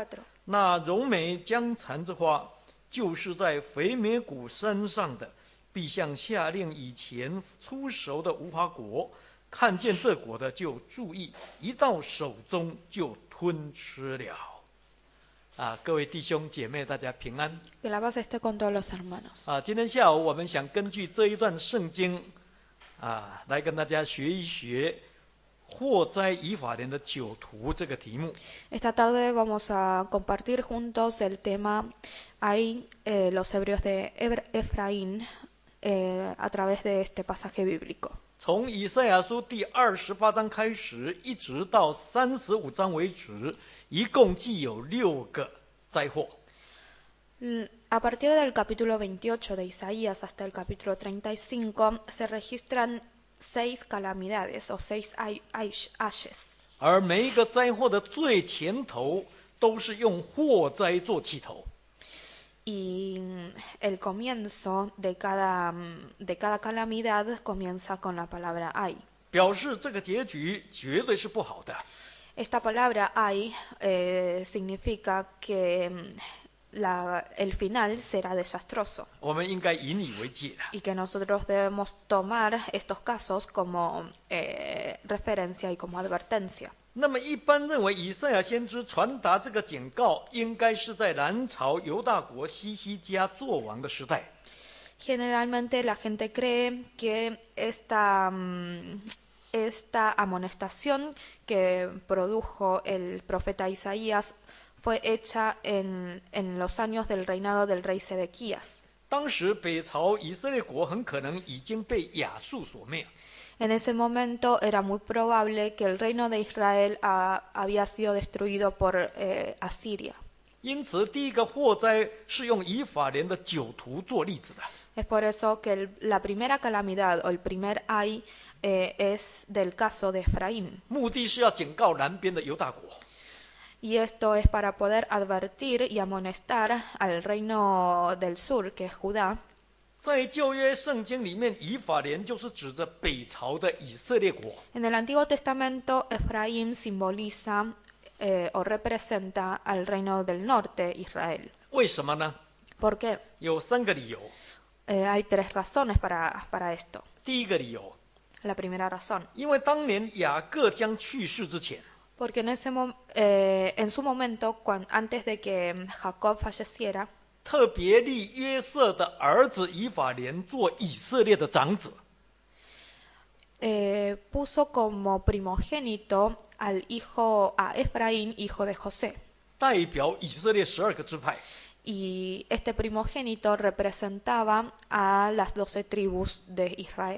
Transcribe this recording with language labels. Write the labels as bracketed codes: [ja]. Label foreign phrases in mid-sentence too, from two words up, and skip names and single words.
[zh] 那柔美江蚕之花，就是在肥美谷山上的，必像下令以前出熟的无花果，看见这果的就注意，一到手中就吞吃了。各位弟兄姐妹，大家平安。 [es] Que la paz esté con todos los hermanos. [zh] 今天下午我们想根据这一段圣经，来跟大家学一学祸哉以法莲的酒徒这个题目。 [es] Esta tarde vamos a compartir juntos el tema Hay los hebreos de Efraín a través de este pasaje bíblico. [zh] 从以赛亚书第28章开始，一直到35章为止，一共计有6个灾祸。 [es] A partir del capítulo 28 de Isaías hasta el capítulo 35 se registran 6 calamidades o 6 ayes. [zh] 而每一个灾祸的最前头都是用祸灾做起头。 [es] Y el comienzo de cada calamidad comienza con la palabra ay. [zh] 表示这个结局绝对是不好的。 [es] Esta palabra ay significa que el final será desastroso [zh] 我们应该引以为戒的。 [es] y que nosotros debemos tomar estos casos como referencia y como advertencia. [zh] 那么一般认为，以赛亚先知传达这个警告，应该是在南朝犹大国西西家作王的时代。 [es] Generalmente la gente cree que esta amonestación que produjo el profeta Isaías fue hecha en los años del reinado del rey Sedequías. [zh] 当时北朝以色列国很可能已经被亚述所灭。 [es] En ese momento era muy probable que el reino de Israel había sido destruido por Asiria. [zh] 因此，第一个祸灾是用以法莲的酒徒做例子的。 [es] Es por eso que la primera calamidad o el primer ay es del caso de Efraín. [zh] 目的是要警告南边的犹大国。 [es] Y esto es para poder advertir y amonestar al reino del sur, que es Judá. [zh] 在旧约圣经里面，以法莲就是指着北朝的以色列国。 [es] En el Antiguo Testamento, Efraín simboliza o representa al reino del norte, Israel. [zh] 为什么呢？ [es] ¿Por qué? [zh] 有3个理由。 [es] Hay 3 razones para esto. [zh] 第一个理由， [es] La primera razón, [zh] 因为当年雅各将去世之前， [es] porque en su momento, antes de que Jacob falleciera, [zh] 特别立约瑟的儿子以法莲做以色列的长子。 [es] puso como primogénito a Efraín, hijo de José. [zh] 代表以色列12个支派。 [es] Y este primogénito representaba a las 12 tribus de Israel.